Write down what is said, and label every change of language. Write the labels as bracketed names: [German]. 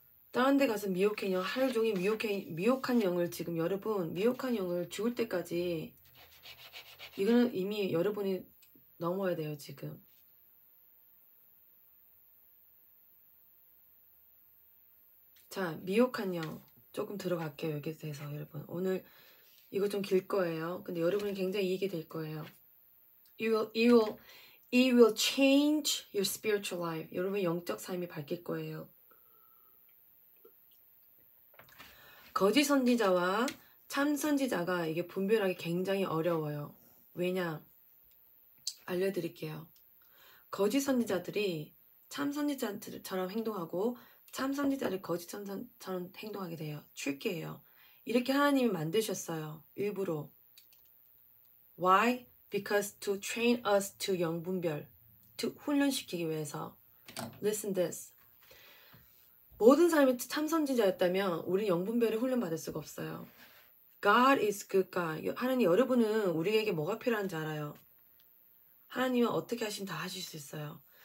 [Korean] 다른 데 가서 미혹한 영, 하루 종일 미혹한 영을 지금 여러분, 미혹한 영을 죽을 때까지 이거는 이미 여러분이 넘어야 돼요, 지금. 자, 미혹한 영 조금 들어갈게요. 여기에 대해서 여러분. 오늘 이거 좀 길 거예요. 근데 여러분이 굉장히 이익이 될 거예요. [English] It will change your spiritual life. [Korean] 여러분 영적 삶이 바뀔 거예요. 거짓 선지자와 참 선지자가 이게 분별하기 굉장히 어려워요. 왜냐? 알려드릴게요. 거짓 선지자들이 참 선지자처럼 행동하고 참 선지자를 거짓 선지자처럼 행동하게 돼요. 트릭이에요. 이렇게 하나님이 만드셨어요. 일부러. [English] Why? Because to train us to [Korean] 영분별. [English] to [Korean] 훈련시키기 위해서. [English] Listen this. [Korean] 모든 사람이 참 선지자였다면 우리 영분별을 훈련받을 수가 없어요. [English] God is good God. [Korean] 하나님 여러분은 우리에게 뭐가 필요한지 알아요. 하나님은 어떻게 하시면 다 하실 수 있어요.